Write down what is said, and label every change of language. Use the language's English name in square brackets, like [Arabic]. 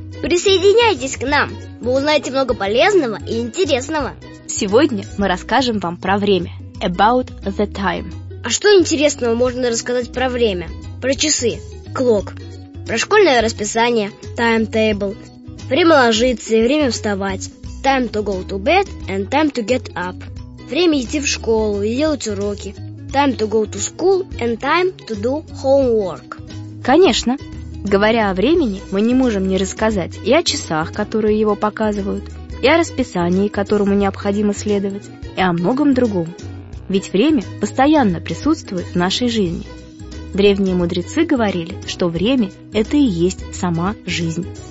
[Russian] Присоединяйтесь к нам! Вы узнаете много полезного и интересного. Сегодня мы расскажем вам про время. [English] About the time. [Russian] А что интересного можно рассказать про время? Про часы. Clock. Про школьное расписание. [English] Timetable. [Russian] Время ложиться и время вставать. [English] Time to go to bed and time to get up. [Russian] Время идти в школу и делать уроки. [English] Time to go to school and time to do homework. [Russian] Конечно. Говоря о времени, мы не можем не рассказать и о часах, которые его показывают, и о расписании, которому необходимо следовать, и о многом другом. Ведь время постоянно присутствует в нашей жизни. Древние мудрецы говорили, что время – это и есть сама жизнь.